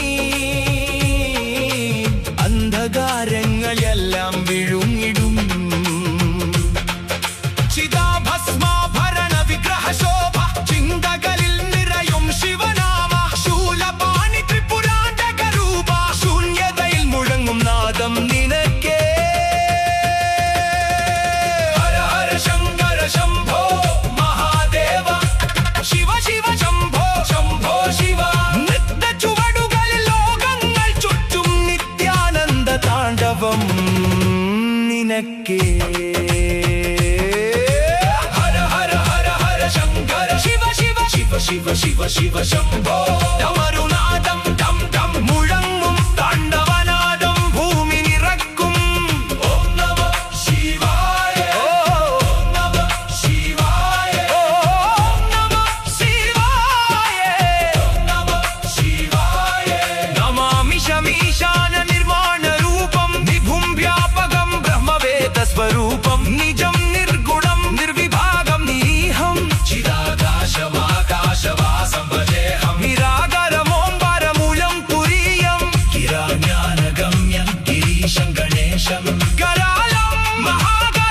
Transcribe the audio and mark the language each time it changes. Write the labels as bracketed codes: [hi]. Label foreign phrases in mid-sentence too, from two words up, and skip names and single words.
[ml] അന്ധകാരങ്ങളെല്ലാം വിഴുങ്ങിടും ചിതാഭസ്മാഭരണ വിഗ്രഹ ശോഭ ചിന്തകളിൽ നിറയും ശിവനാമ ശൂലപാണി ത്രിപുരാന്തക രൂപ ശൂന്യതയിൽ മുഴങ്ങും നാദം നിനക്കേ [sa] शंभो महादेव शिव शिव शंभो शंभो शिव नृत्य [ml] ചുവടുകളിൽ ലോകങ്ങൾ ചുറ്റും നിത്യാനന്ദ താണ്ഡവം നിനക്കേ ഹര ഹര ഹര ഹര ശങ്കര ശിവ ശിവ ശിവ ശിവ ശിവ ശിവ ശംഭോ തമരുനാദം ഡം ഡം മുഴങ്ങും താണ്ഡവനാദം ഭൂമി നിറക്കും [sa] ഓം നമഃ ശിവായ ईशान निर्वाण रूपम विभुं व्यापकं ब्रह्मवेद स्वरूपम निजं निर्गुणं निर्विभागं नीहं चिदाकाशमाकाशवासं भजेऽहं निराकरमोऽम्बरमूलं तुरीयं गिराज्ञानगम्यं गिरीशं गणेशं करालं महा